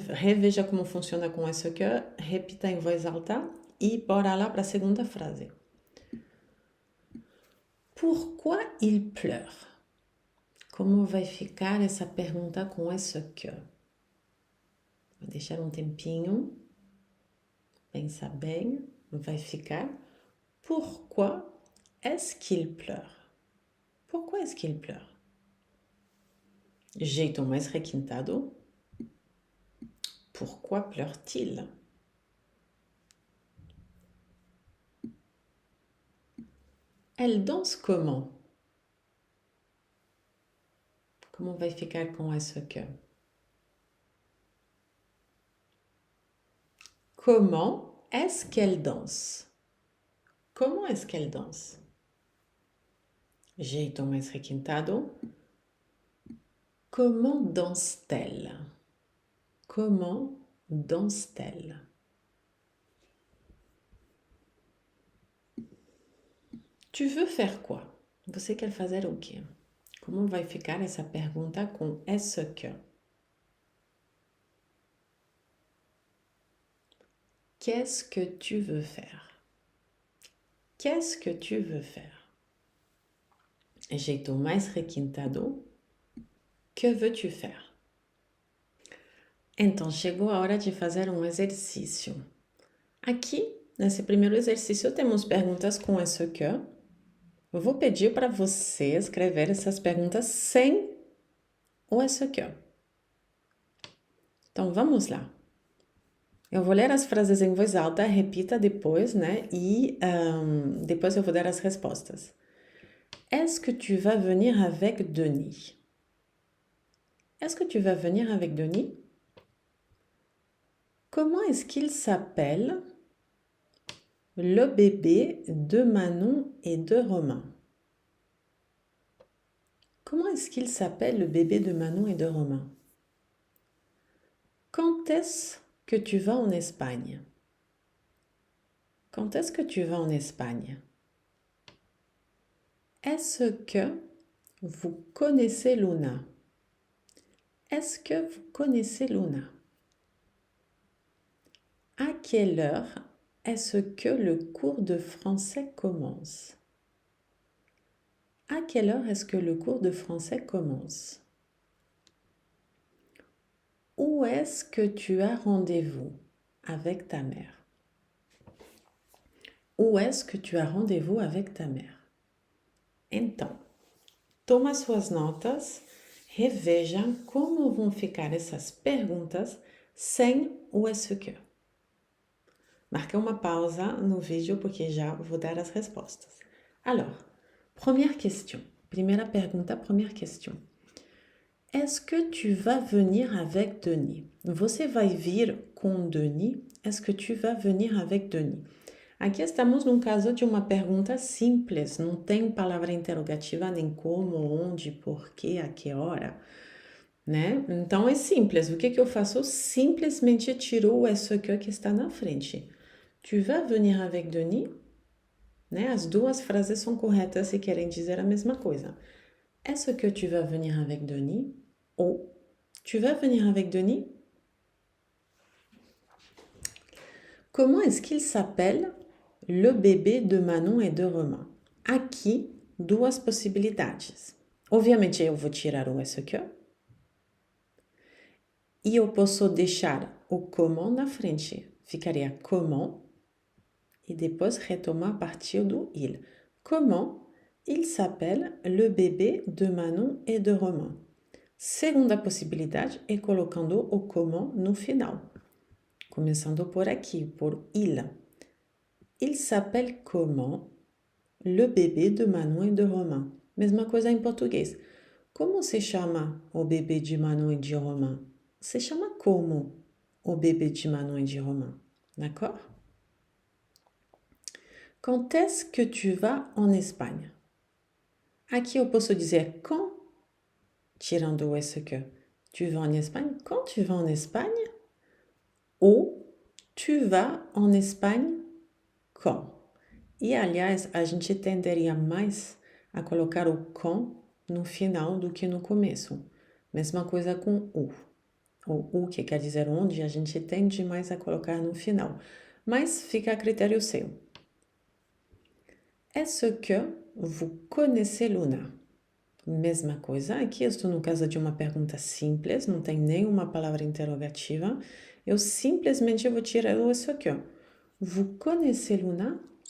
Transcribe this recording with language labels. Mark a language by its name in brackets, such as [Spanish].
[Portuguese] Reveja como funciona com est-ce que, repita em voz alta e bora lá para a segunda frase. [French] Pourquoi il pleure? [Portuguese] Como vai ficar essa pergunta com est-ce que? Vou deixar um tempinho, pensa bem, vai ficar. [French] Pourquoi est-ce qu'il pleure? Pourquoi est-ce qu'il pleure? [Portuguese] Jeito mais requintado. [French] Pourquoi pleure-t-il? Elle danse comment? [Portuguese] Como vai ficar com est-ce que? [French] Comment est-ce qu'elle danse? Comment est-ce qu'elle danse? [Portuguese] Jeito mais requintado. [French] Comment danse-t-elle? Comment danse-t-elle? Tu veux faire quoi? [Portuguese] Você quer fazer o quê? Como vai ficar essa pergunta com est-ce que? [French] Qu'est-ce que tu veux faire? Qu'est-ce que tu veux faire? [Portuguese] Jeito mais requintado. [French] Que veux-tu faire? [Portuguese] Então, chegou a hora de fazer um exercício. Aqui, nesse primeiro exercício, temos perguntas com est-ce que. Eu vou pedir para você escrever essas perguntas sem o est-ce que. Então, vamos lá. Eu vou ler as frases em voz alta, repita depois, né? E depois eu vou dar as respostas. [French] Est-ce que tu vas venir avec Denis? Est-ce que tu vas venir avec Denis? Comment est-ce qu'il s'appelle le bébé de Manon et de Romain? Comment est-ce qu'il s'appelle le bébé de Manon et de Romain? Quand est-ce que tu vas en Espagne? Quand est-ce que tu vas en Espagne? Est-ce que vous connaissez Luna? Est-ce que vous connaissez Luna? À quelle heure est-ce que le cours de français commence? À quelle heure est-ce que le cours de français commence? Où est-ce que tu as rendez-vous avec ta mère? Où est-ce que tu as rendez-vous avec ta mère? [Portuguese] Então, toma suas notas, reveja como vão ficar essas perguntas sem o est-ce que. Marquez uma pausa no vídeo porque já vou dar as respostas. [French] Alors, première question. [Portuguese] Primeira pergunta, [French] première question. Est-ce que tu vas venir avec Denis? [Portuguese] Você vai vir com Denis? [French] Est-ce que tu vas venir avec Denis? [Portuguese] Aqui estamos num caso de uma pergunta simples, não tem palavra interrogativa nem como, onde, porquê, a que hora, né? Então é simples. O que eu faço? Simplesmente tiro o est-ce que está na frente. [French] Tu vas venir avec Denis? Né? [Portuguese] As duas frases são corretas e querem dizer a mesma coisa. [French] Est-ce que tu vas venir avec Denis? Ou tu vas venir avec Denis? Comment est-ce qu'il s'appelle le bébé de Manon et de Romain? [Portuguese] Aqui, duas possibilidades. Obviamente, eu vou tirar o est-ce que. E eu posso deixar o comment na frente. Ficaria comment. E depois retomar a partir do il. [French] Comment il s'appelle le bébé de Manon et de Romain? [Portuguese] Segunda possibilidade é colocando o comment no final. Começando por aqui, por il. [French] Il s'appelle comment le bébé de Manon et de Romain? [Portuguese] Mesma coisa em português. Como se chama o bebê de Manon e de Romain? Se chama como o bebê de Manon et de Romain? [French] D'accord? Quand est-ce que tu vas en Espagne? [Portuguese] Aqui eu posso dizer quand, tirando o est-ce que. [French] Tu vas en Espagne? Quand tu vas en Espagne? Ou tu vas en Espagne quand? [Portuguese] E, aliás, a gente tenderia mais a colocar o quand no final do que no começo. Mesma coisa com o. O que quer dizer onde, a gente tende mais a colocar no final. Mas fica a critério seu. [French] Est-ce que vous connaissez Luna? [Portuguese] Mesma coisa, aqui eu estou no caso de uma pergunta simples, não tem nenhuma palavra interrogativa. Eu simplesmente vou tirar o est-ce que. [French] Vous connaissez Luna?